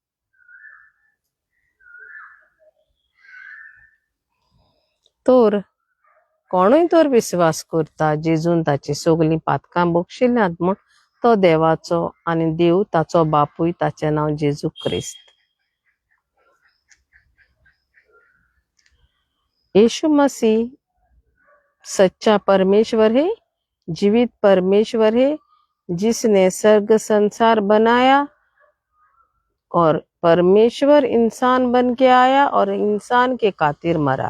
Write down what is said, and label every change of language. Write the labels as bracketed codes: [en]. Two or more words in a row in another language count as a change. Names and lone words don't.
[kok] तर कोणूय तर विश्वास करता जेजून ताची सगळीं पातकां बोगशिल्ल्यात म्हूण, तो देवाचो आनी देव ताचो बापूय, ताचें नांव जेजू क्रिस्त. [hi] यीशु मसीह सच्चा परमेश्वर है, जीवित परमेश्वर है, जिसने स्वर्ग संसार बनाया और परमेश्वर इंसान बन के आया और इंसान के खातिर मरा.